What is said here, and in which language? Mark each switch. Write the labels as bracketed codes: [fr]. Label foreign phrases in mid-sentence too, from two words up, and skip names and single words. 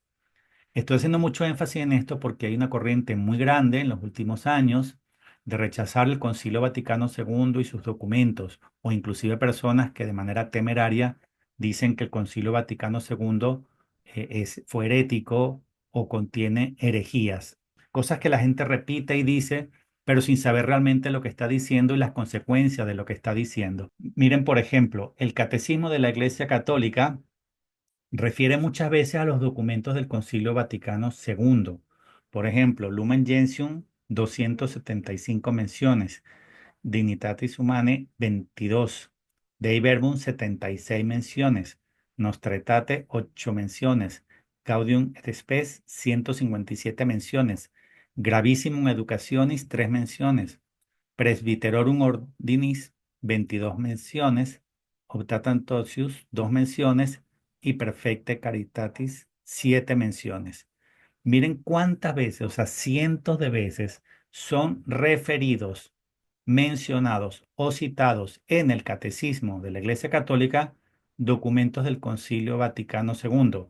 [es] Estoy haciendo mucho énfasis en esto porque hay una corriente muy grande en los últimos años de rechazar el Concilio Vaticano II y sus documentos, o inclusive personas que de manera temeraria dicen que el Concilio Vaticano II fue herético o contiene herejías, cosas que la gente repite y dice, pero sin saber realmente lo que está diciendo y las consecuencias de lo que está diciendo. Miren, por ejemplo, el Catecismo de la Iglesia Católica refiere muchas veces a los documentos del Concilio Vaticano II. Por ejemplo, Lumen Gentium, 275 menciones; Dignitatis Humanae, 22; Dei Verbum, 76 menciones; Nostra Aetate, 8 menciones; Gaudium et Spes, 157 menciones; Gravissimum Educationis, 3 menciones; Presbyterorum Ordinis, 22 menciones; Optatam Totius, 2 menciones; y Perfecte Caritatis, 7 menciones. Miren cuántas veces, o sea, cientos de veces, son referidos, mencionados o citados en el Catecismo de la Iglesia Católica documentos del Concilio Vaticano II.